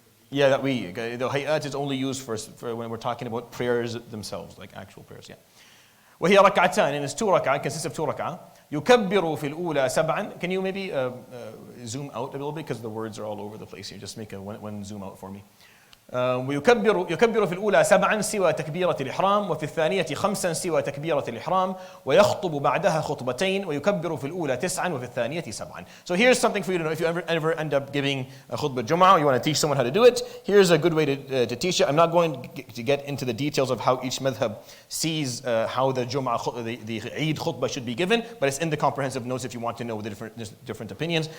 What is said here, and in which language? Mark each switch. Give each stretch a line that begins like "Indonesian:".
English: Yeah, the hayat is only used for when we're talking about prayers themselves, like actual prayers. Yeah.
Arabic: وهي ركعتان,
English: and it's 2 rak'ah, consists of 2 rak'ah.
Arabic: يكبر في الأولى سبعا.
English: Can you maybe zoom out a little bit because the words are all over the place here? Just make one zoom out for me.
Arabic: يكبر في الأولى 7 سوى تكبيرة الإحرام وفي الثانية 5 سوى تكبيرة الإحرام ويخطب بعدها خطبتين ويكبر في الأولى 9 وفي الثانية 7.
English: So here's something for you to know if you ever end up giving a khutbah Jum'ah or you want to teach someone how to do it. Here's a good way to teach it. I'm not going to get into the details of how each madhab sees how the Jum'ah, the Eid khutbah should be given, but it's in the comprehensive notes if you want to know the different opinions.